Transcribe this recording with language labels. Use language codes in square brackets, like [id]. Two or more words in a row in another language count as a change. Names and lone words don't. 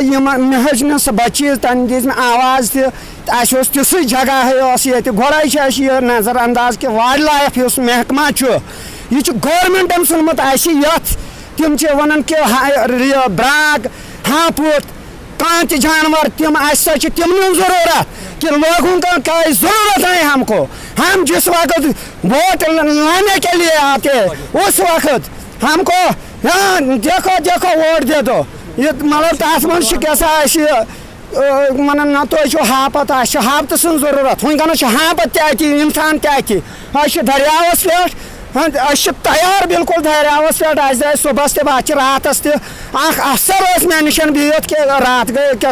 [ks] مےٚ ہیٚچ نہٕ سۄ بٔچیٖز تَمہِ دِژ مےٚ آواز تہِ اَسہِ اوس تِژھٕے جگہٕے ٲس ییٚتہِ گۄڈَے چھِ اَسہِ یہِ نظر انداز کہِ [en] wild life [ks] یُس محکمہ چھُ یہِ چھُ گورمٮ۪نٛٹَن ژھُنمُت اَسہِ یَتھ تِم چھِ وَنان کہِ یہِ برٛاگ ہاپُت کانٛہہ تہِ جانور تِم اَسہِ سا چھِ تِمنٕے ضروٗرت کہ [ur] لوگوں کا ضرورت ہے ہم کو ہم جس وقت ووٹ لانے کے لیے آتے اس وقت ہم کو ہاں دیکھو ووٹ دے دو [ks] یہ مطلب تَتھ منٛز چھِ کیٛاہ سا اَسہِ وَنان نہ تُہۍ چھُو ہاپت اَسہِ چھِ ہاپتہٕ سٕنٛز ضروٗرت وٕنکٮ۪نَس چھِ ہاپت تہِ اَتہِ اِنسان تہِ اَتہِ أسۍ چھِ دٔریاوَس پٮ۪ٹھ أسۍ چھِ تیار بالکل دٔریاوَس پٮ۪ٹھ اَسہِ درٛاے صُبحَس تہِ بَچہِ راتَس تہِ اکھ اَفسر اوس مےٚ نِش بِہِتھ کہِ راتھ گٔے کیٛاہ